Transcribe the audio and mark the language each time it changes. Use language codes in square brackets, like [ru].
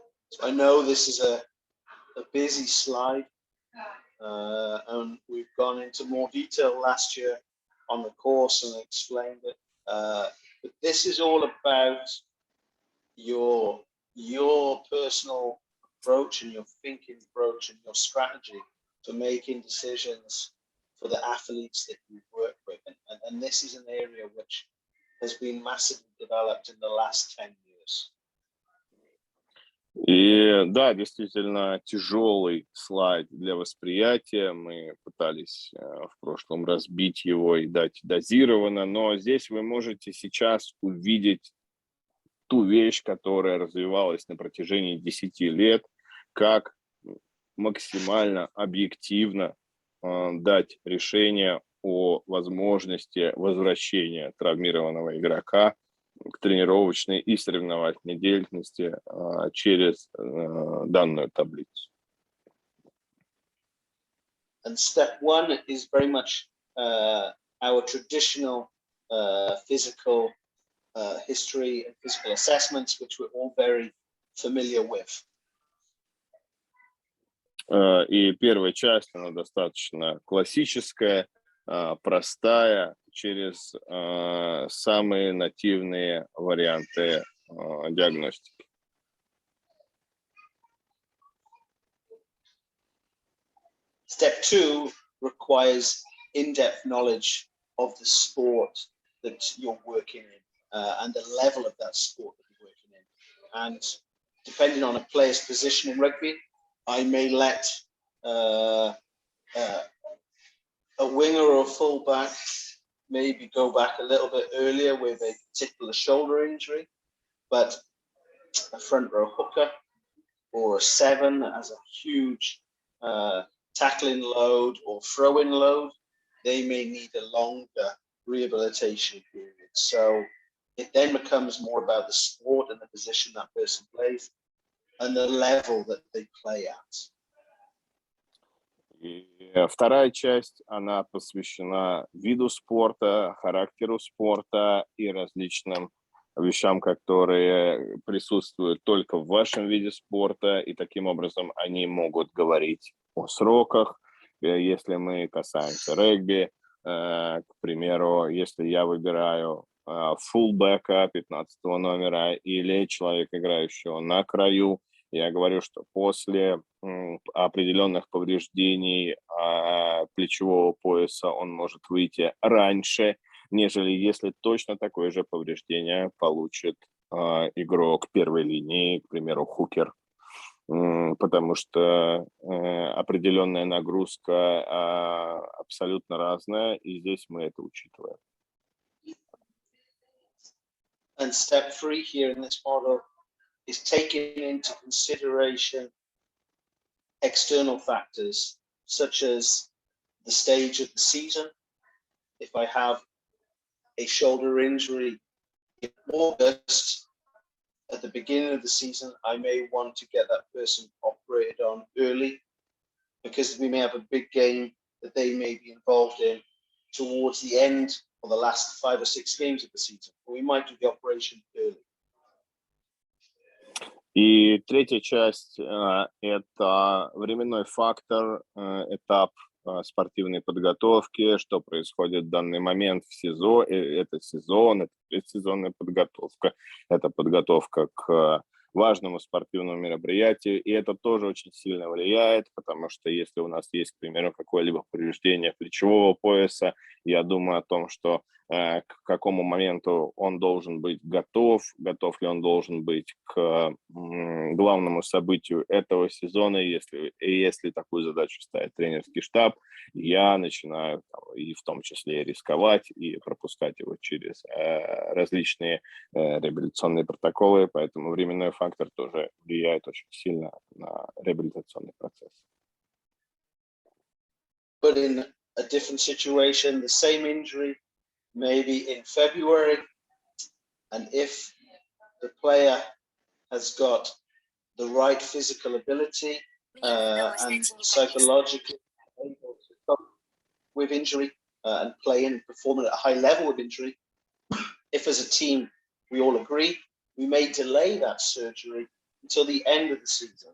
[en] So I know this is a busy slide. And we've gone into more detail last year on the course and explained it. But this is all about your personal approach and your thinking approach and your strategy for making decisions for the athletes that you work with. And this is an area which has been massively developed in the last 10 years. [ru] И да, действительно тяжелый слайд для восприятия. Мы пытались в прошлом разбить его и дать дозированно, но здесь вы можете сейчас увидеть ту вещь, которая развивалась на протяжении 10 лет, как максимально объективно дать решение о возможности возвращения травмированного игрока к тренировочной и соревновательной деятельности через данную таблицу. [en] And step one is very much our traditional physical history and physical assessments, which we're all very familiar with. [ru] И первая часть, она достаточно классическая, простая, через самые нативные варианты диагностики. [en] Step two requires in-depth knowledge of the sport that you're working in and the level of that sport that you're working in. And depending on a player's position in rugby, I may let a winger or a fullback maybe go back a little bit earlier with a particular shoulder injury, but a front row hooker or a 7 that has a huge tackling load or throw-in load, they may need a longer rehabilitation period. So it then becomes more about the sport and the position that person plays and the level that they play at. [ru] И вторая часть, она посвящена виду спорта, характеру спорта и различным вещам, которые присутствуют только в вашем виде спорта, и таким образом они могут говорить о сроках. Если мы касаемся регби, к примеру, если я выбираю фулбека 15 номера или человека, играющего на краю, я говорю, что после определенных повреждений плечевого пояса он может выйти раньше, нежели если точно такое же повреждение получит игрок первой линии, к примеру, хукер, потому что определенная нагрузка абсолютно разная, и здесь мы это учитываем. [en] And step 3 here in this model is taking into consideration external factors such as the stage of the season. If I have a shoulder injury in August, at the beginning of the season, I may want to get that person operated on early because we may have a big game that they may be involved in towards the end or the last 5 or 6 games of the season. But we might do the operation early. [ru] И третья часть – это временной фактор, этап спортивной подготовки, что происходит в данный момент в сезон, это сезон, это предсезонная подготовка, это подготовка к важному спортивному мероприятию, и это тоже очень сильно влияет, потому что если у нас есть, к примеру, какое-либо повреждение плечевого пояса, я думаю о том, что к какому моменту он должен быть готов ли он должен быть к главному событию этого сезона. Если такую задачу ставит тренерский штаб, я начинаю и в том числе рисковать и пропускать его через различные реабилитационные протоколы, поэтому временной фактор тоже влияет очень сильно на реабилитационный процесс. [en] But in a different situation, the same injury, maybe in February, and if the player has got the right physical ability and psychologically able to cope with injury and play and perform at a high level with injury, if as a team we all agree, we may delay that surgery until the end of the season.